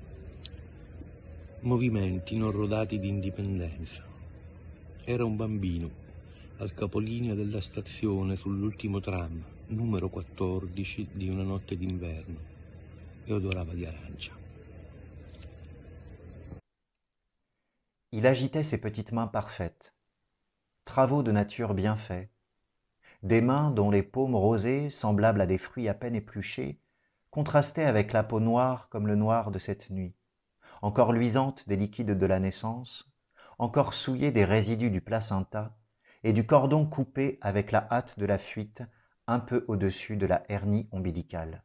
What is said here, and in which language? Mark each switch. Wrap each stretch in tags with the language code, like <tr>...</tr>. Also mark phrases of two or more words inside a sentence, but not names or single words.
<it>Movimenti non rodati di indipendenza. Era un bambino, al capolinea della stazione sull'ultimo tram, numero 14 di una notte d'inverno, e odorava di arancia.</it> <fr>Il agitait ses petites mains parfaites, travaux de nature bien faits, des mains dont les paumes rosées, semblables à des fruits à peine épluchés, contrastaient avec la peau noire comme le noir de cette nuit, encore luisante des liquides de la naissance, encore souillée des résidus du placenta et du cordon coupé avec la hâte de la fuite un peu au-dessus de la hernie ombilicale.</fr>